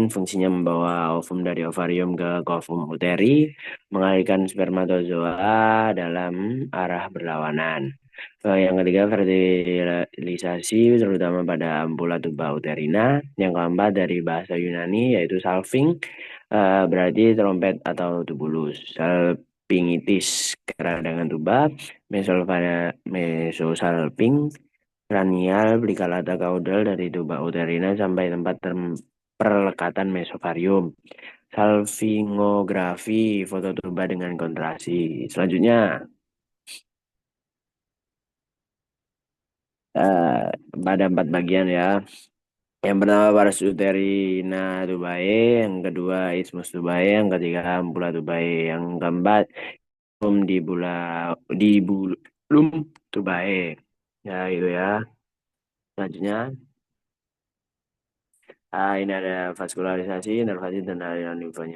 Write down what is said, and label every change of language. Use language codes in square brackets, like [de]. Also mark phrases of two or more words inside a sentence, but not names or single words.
[id] Fungsinya membawa ovum dari ovarium ke covum uteri, mengalirkan spermatozoa dalam arah berlawanan. Yang ketiga fertilisasi terutama pada ampula tuba uterina. Yang keempat dari bahasa Yunani yaitu salving, berarti trompet atau tubulus. Salpingitis keradangan tuba, mesosalping kranial plikalata kaudal dari tuba uterina sampai tempat perlekatan mesovarium. Salvingografi foto tuba dengan kontrasi. Selanjutnya, pada 4 bagian ya. Yang pertama pars uterina tubae, yang kedua isthmus tubae, yang ketiga ampula tubae, yang keempat di bulum tubae. Ya itu ya. Selanjutnya, ini ada vaskularisasi, inervasi dan aliran limfonya.